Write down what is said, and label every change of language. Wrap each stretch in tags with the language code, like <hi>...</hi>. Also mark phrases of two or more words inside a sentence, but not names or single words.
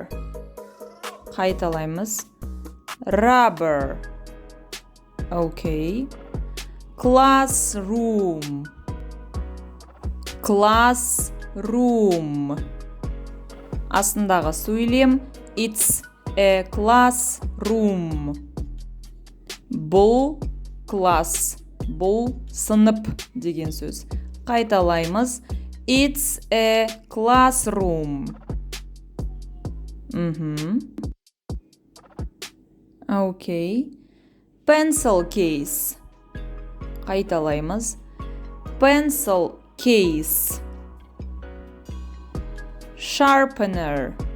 <kk>Қайталаймыз. Rubber.</kk> <en>Okay. Classroom. Classroom.</en> <kk>Астындағы сөйлем</kk> <en>It's a classroom.</en> <kk>Бұл класс. Бұл сынып деген сөз. Қайталаймыз.</kk> <en>It's a classroom. Okay. Pencil case. Қайталаймыз. Pencil case. Sharpener.</en>